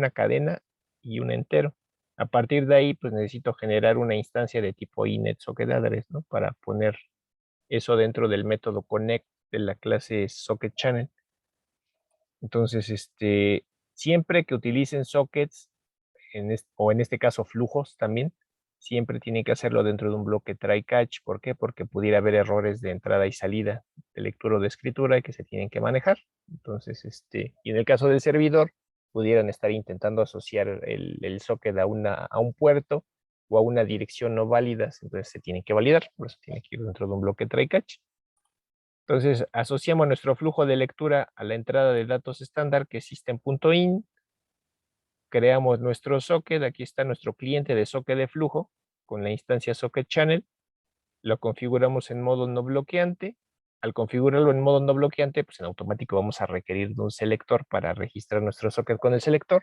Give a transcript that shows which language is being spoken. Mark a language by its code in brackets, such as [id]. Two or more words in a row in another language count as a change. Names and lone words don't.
[es] Aquí está, como una cadena y un entero. A partir de ahí, pues necesito generar una instancia de tipo [en] init socket address, [es] ¿no? Para poner eso dentro del método connect de la clase [en] socket channel. [es] Entonces, siempre que utilicen sockets, o en este caso flujos también, siempre tienen que hacerlo dentro de un bloque [en] try catch. [es] ¿Por qué? Porque pudiera haber errores de entrada y salida de lectura o de escritura que se tienen que manejar. Entonces, y en el caso del servidor, pudieran estar intentando asociar el socket a un puerto o a una dirección no válidas, entonces se tienen que validar, por eso tiene que ir dentro de un bloque [en] try catch. [es] Entonces, asociamos nuestro flujo de lectura a la entrada de datos estándar, que es system.in. Creamos nuestro socket. Aquí está nuestro cliente de socket de flujo con la instancia [en] socket channel. [es] Lo configuramos en modo no bloqueante. Al configurarlo en modo no bloqueante, pues en automático vamos a requerir de un selector para registrar nuestro socket con el selector.